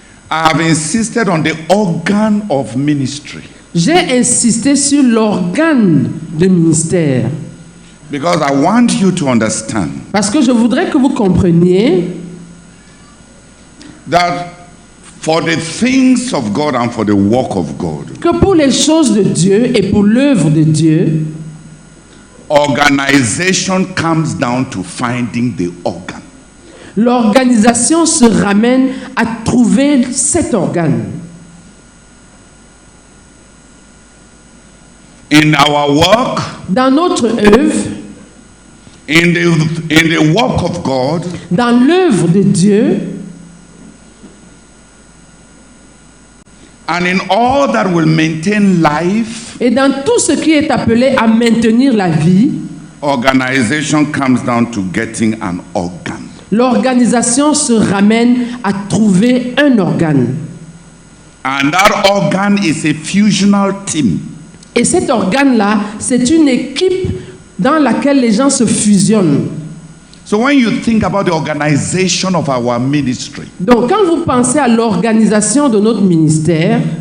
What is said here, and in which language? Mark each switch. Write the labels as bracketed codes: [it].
[en] I have insisted on the organ of ministry [fr] J'ai insisté sur l'organe de ministère [en] because I want you to understand [fr] parce que je voudrais que vous compreniez [en] that for the things of God and for the work of God, [fr] que pour les choses de Dieu et pour l'œuvre de Dieu, [en] organization comes down to finding the organ. [fr] l'organisation se ramène à trouver cet organe. [en] In our work, [fr] Dans notre œuvre, [en] in the work of God, [fr] dans l'œuvre de Dieu, [en] and in all that will maintain life, [fr] et dans tout ce qui est appelé à maintenir la vie, [en] organization comes down to getting an organ. [fr] l'organisation se ramène à trouver un organe. [en] And that organ is a fusional team. [fr] Et cet organe-là, c'est une équipe dans laquelle les gens se fusionnent. [en] So when you think about the organization of our ministry, [fr] Donc, quand vous pensez à l'organisation de notre ministère,